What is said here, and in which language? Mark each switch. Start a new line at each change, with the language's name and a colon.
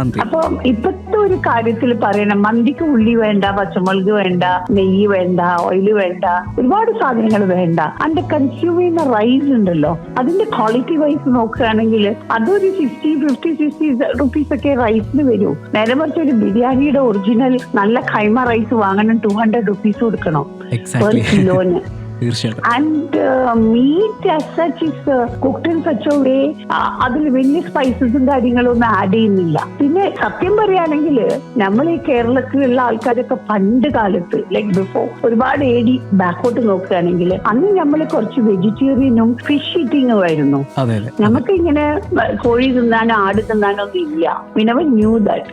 Malayalam: അപ്പൊ ഇപ്പത്തെ ഒരു കാര്യത്തിൽ പറയണം, മന്തിക്ക് ഉള്ളി വേണ്ട, പച്ചമുളക് വേണ്ട, നെയ്യ് വേണ്ട, ഓയില് വേണ്ട, ഒരുപാട് സാധനങ്ങൾ വേണ്ട. അതിന്റെ കൺസ്യൂം ചെയ്യുന്ന റൈസ് ഉണ്ടല്ലോ, അതിന്റെ ക്വാളിറ്റി വൈസ് നോക്കുകയാണെങ്കിൽ അതൊരു 50-60 റുപ്പീസ് ഒക്കെ റൈസിന് വരൂ. നേരെ മറിച്ച് ഒരു ബിരിയാണിയുടെ ഒറിജിനൽ നല്ല കൈമ റൈസ് വാങ്ങണം 200 റുപ്പീസ് കൊടുക്കണം പെർ കിലോന്.
English: And meat as such is cooked in such a way,
Malayalam: അതിൽ വലിയ സ്പൈസസും കാര്യങ്ങളൊന്നും ആഡ് ചെയ്യുന്നില്ല. പിന്നെ സത്യം പറയുകയാണെങ്കിൽ നമ്മൾ ഈ കേരളത്തിലുള്ള ആൾക്കാരൊക്കെ പണ്ട് കാലത്ത് ലൈക്ക് ബിഫോർ ഒരുപാട് ഏടി ബാക്കോട്ട് നോക്കുകയാണെങ്കിൽ അന്ന് നമ്മൾ കുറച്ച് വെജിറ്റേറിയനും ഫിഷ് ഈറ്റിംഗും ആയിരുന്നു. നമുക്ക് ഇങ്ങനെ കോഴി തിന്നാനോ ആട് തിന്നാനോ ഒന്നും ഇല്ല.
English: We never knew that.